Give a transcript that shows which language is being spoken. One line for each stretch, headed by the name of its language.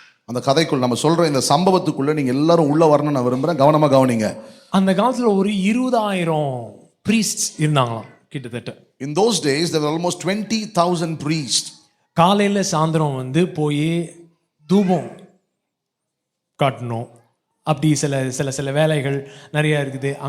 Tamil: அந்த கதைக்குள் நம்ம சொல்ற இந்த சம்பவத்துக்குள்ள நீங்க எல்லாரும் உள்ள வரணும்னு நான் விரும்புறேன். கவனமா கவனிங்க. அந்த காலத்துல ஒரு 20,000 priests இருந்தாங்களாம் கிட்டத்தட்ட.
English: In those days there were almost 20,000 priests.
Tamil: காலையில சாயந்தரம் வந்து போய் தூபம் காட்டணும், அப்படி சில வேலைகள் நிறைய இருக்குது.